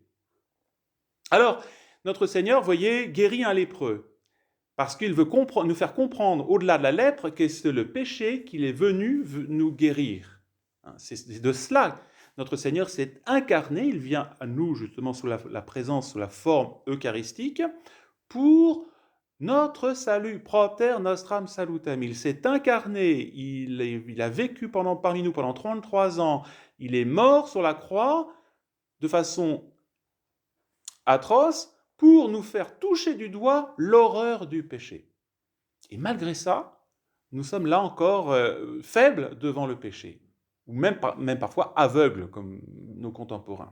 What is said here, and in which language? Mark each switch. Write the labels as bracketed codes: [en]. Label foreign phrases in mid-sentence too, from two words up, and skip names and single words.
[fr] Alors, notre Seigneur, voyez, guérit un lépreux, parce qu'il veut nous faire comprendre, au-delà de la lèpre, que c'est le péché qu'il est venu nous guérir. C'est de cela. Notre Seigneur s'est incarné, il vient à nous justement sous la présence, sous la forme eucharistique, pour notre salut, [la] propter nostram salutem. [fr] Il s'est incarné, il a vécu parmi nous pendant 33 ans, il est mort sur la croix de façon atroce, pour nous faire toucher du doigt l'horreur du péché. Et malgré ça, nous sommes là encore faibles devant le péché, ou même parfois aveugles, comme nos contemporains.